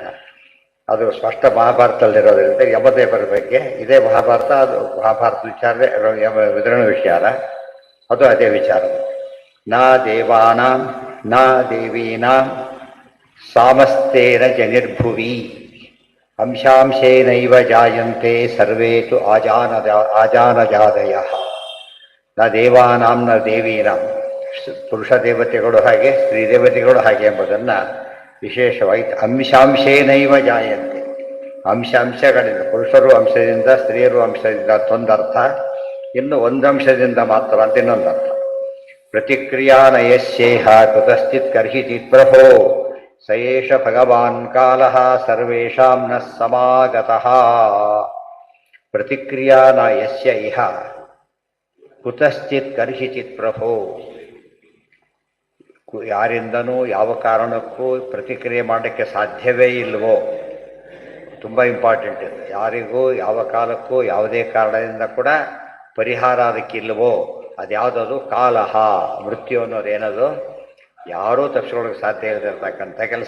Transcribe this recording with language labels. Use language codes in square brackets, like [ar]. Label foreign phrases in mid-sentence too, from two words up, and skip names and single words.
[kn] ಅದು ಸ್ಪಷ್ಟ ಮಹಾಭಾರತದಲ್ಲಿರೋದ್ರಿಂದ ಯಮದೇವರ ಬಗ್ಗೆ ಇದೇ ಮಹಾಭಾರತ, ಅದು ಮಹಾಭಾರತ ವಿಚಾರವೇ ವಿತರಣ ವಿಚಾರ, ಅದು ಅದೇ ವಿಚಾರ. [sa] ನಾ ದೇವಾನಾಂ ನಾ ದೇವೀನಾಂ ಸಾಮಸ್ತೇನ ಜನಿರ್ಭುವಿ ಅಂಶಾಂಶೇನೈವ ಜಾಯಂತೆ ಸರ್ವೇ ತು ಆಜಾನಜಾದಯಃ. ನ ದೇವಾನಾಂ ನ ದೇವೀನಾಂ, [kn] ಪುರುಷ ದೇವತೆಗಳು ಹಾಗೆ ಸ್ತ್ರೀ ದೇವತೆಗಳು ಹಾಗೆ ಎಂಬುದನ್ನು ವಿಶೇಷವಾಗಿ [sa] ಅಂಶಾಂಶೇನೈವ ಜಾಯಂತೆ, [kn] ಅಂಶಗಳಿಂದ, ಪುರುಷರು ಅಂಶದಿಂದ ಸ್ತ್ರೀಯರು ಅಂಶದಿಂದ ಅಂತೊಂದರ್ಥ, ಇನ್ನು ಒಂದಂಶದಿಂದ ಮಾತ್ರ ಅಂತ ಇನ್ನೊಂದರ್ಥ. [sa] ಪ್ರತಿಕ್ರಿಯಾ ನಯಸ್ಯೇಹ ಕುತಶ್ಚಿತ್ ಕರ್ಹಿಚಿತ್ ಪ್ರಭೋ ಸಯೇಷ ಭಗವಾನ್ ಕಾಲಃ ಸರ್ವೇಷಾಂ ನ ಸಮಾಗತಃ. ಪ್ರತಿಕ್ರಿಯಾ ನ ಯಸ್ಯ ಇಹ ಕುತಶ್ಚಿತ್ ಕರ್ಹಿಚಿತ್ ಪ್ರಭೋ. [kn] ಯಾರಿಂದನೂ ಯಾವ ಕಾರಣಕ್ಕೂ ಪ್ರತಿಕ್ರಿಯೆ ಮಾಡಲಿಕ್ಕೆ ಸಾಧ್ಯವೇ ಇಲ್ವೋ, ತುಂಬ ಇಂಪಾರ್ಟೆಂಟ್ ಇದೆ. ಯಾರಿಗೂ ಯಾವ ಕಾಲಕ್ಕೂ ಯಾವುದೇ ಕಾರಣದಿಂದ ಕೂಡ ಪರಿಹಾರ ಅದಕ್ಕಿಲ್ವೋ, ಅದ್ಯಾವುದದು ಕಾಲಹ, ಮೃತ್ಯು ಅನ್ನೋದೇನದು ಯಾರೂ ತಪ್ಪಿಸ್ಕೊಳ್ಳೋಕೆ ಸಾಧ್ಯ ಇಲ್ಲದಿರ್ತಕ್ಕಂಥ ಕೆಲಸ.